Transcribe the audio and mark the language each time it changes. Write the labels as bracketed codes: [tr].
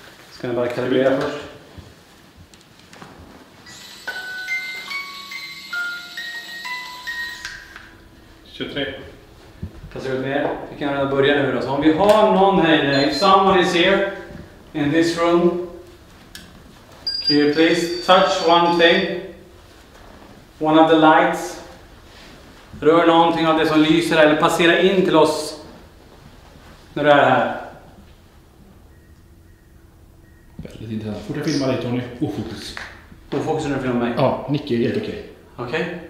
[sv] Ska ni bara kalibrera först? Passar ut med. Vi kan redan börja nu då. Så om vi har någon här inne. [en] If someone is here in this room, can you please touch one thing? One of the lights. [sv] Rör någonting av det som lyser eller passera in till oss när du är här. Väldigt intressant. Fort jag filmar dig Tony. Ofokus. Ofokus när du filmar mig? Ja, Nicke är helt okej. Okej.